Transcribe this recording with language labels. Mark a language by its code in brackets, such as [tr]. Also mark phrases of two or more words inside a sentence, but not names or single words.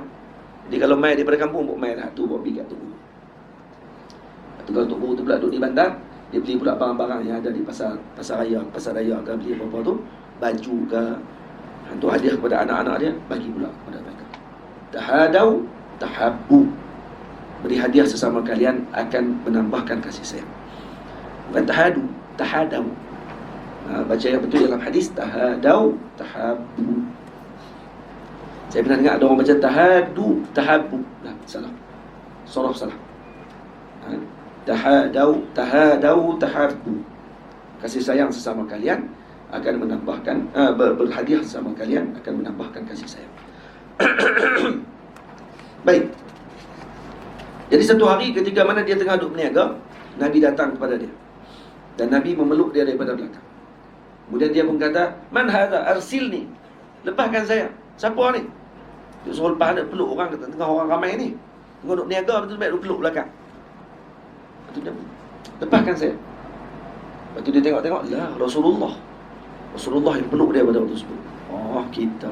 [ms] Jadi kalau mai daripada kampung, buat mai lah tu, buat pergi kat tu. Kalau Tok Guru tu pula duduk di bandar, dia beli pula barang-barang yang ada di pasar raya ke, beli apa-apa tu, baju ke, untuk hadiah kepada anak-anak dia, bagi pula kepada mereka. [ar] تهادوا تحابوا. [ms] Beri hadiah sesama kalian akan menambahkan kasih sayang. Bukan tahadau. Baca yang betul dalam hadis, [ar] تهادوا تحابوا. [ms] Saya pernah dengar ada orang baca tahabbu. Nah, salah. Surah salah. [ar] تهادوا تحابوا. [ms] Kasih sayang sesama kalian akan menambahkan, berhadiah sesama kalian akan menambahkan kasih sayang. Baik. Jadi satu hari ketika mana dia tengah duduk berniaga, Nabi datang kepada dia. Dan Nabi memeluk dia daripada belakang. Kemudian dia pun kata, [ar] من هذا أرسلني. [ms] Lepaskan saya. Siapa ni? Dia suruh lepas dia peluk orang, tengah orang ramai ni. Tengah duduk berniaga, betul baik duduk peluk belakang. Lepas tu dia, lepaskan saya. Lepas tu dia tengok-tengok, lah Rasulullah yang peluk dia pada waktu tersebut. Oh, kita.